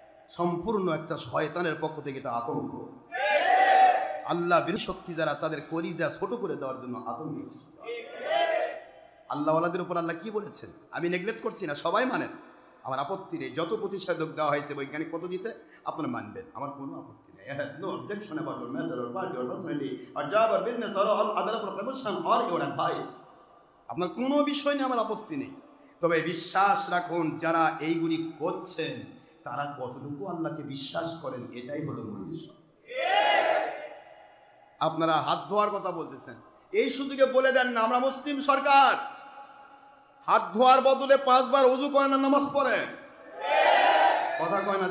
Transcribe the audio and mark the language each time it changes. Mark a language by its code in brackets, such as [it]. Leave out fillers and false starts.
[bn] সম্পূর্ণ একটা শয়তানের পক্ষ থেকে এটা আতঙ্ক। আল্লাহ বিরোধী শক্তি যারা তাদের কলিজা ছোট করে দেওয়ার জন্য আতঙ্ক। আল্লাহওয়ালাদের উপর আল্লাহ কি বলেছেন? আমি নেগলেক্ট করছি না, সবাই মানেন, আমার আপত্তি নেই। যত প্রতিষেধক দেওয়া হয়েছে বৈজ্ঞানিক পদ্ধতিতে আপনারা মানবেন, আমার কোনো আপত্তি নেই। [en] I have no objection about your matter or party or personality or job or business or all other profession or your advice. [bn] আপনার কোনো বিষয় নিয়ে আমার আপত্তি নেই। তবে বিশ্বাস রাখুন যারা এইগুলি করছেন তারা কতটুকু আল্লাহকে বিশ্বাস করেন, এটাই হলো মূল বিষয়। আপনারা হাত ধোয়ার কথা বলতেছেন, এই সুযোগে বলে দেন না আমরা মুসলিম সরকার, হাত ধোয়ার বদলে 5 বার ওযু করে না নামাজ পড়ে? কথা কয় না?